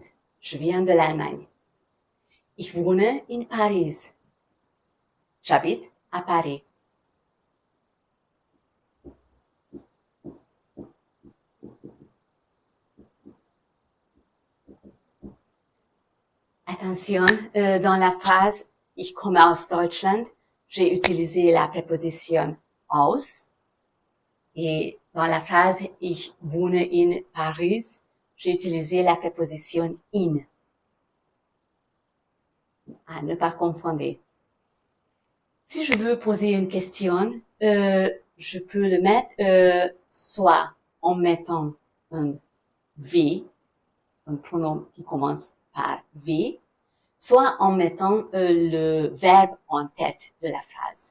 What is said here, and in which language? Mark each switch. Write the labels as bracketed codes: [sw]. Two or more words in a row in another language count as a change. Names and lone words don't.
[fr] Je viens de l'Allemagne. [de] Ich wohne in Paris. [fr] J'habite à Paris. Attention, dans la phrase [de] Ich komme aus Deutschland, [fr] j'ai utilisé la préposition aus. Et dans la phrase [de] Ich wohne in Paris, [fr] j'ai utilisé la préposition in. À ne pas confondre. Si je veux poser une question, je peux le mettre soit en mettant un V, un pronom qui commence par wie, soit en mettant le verbe en tête de la phrase.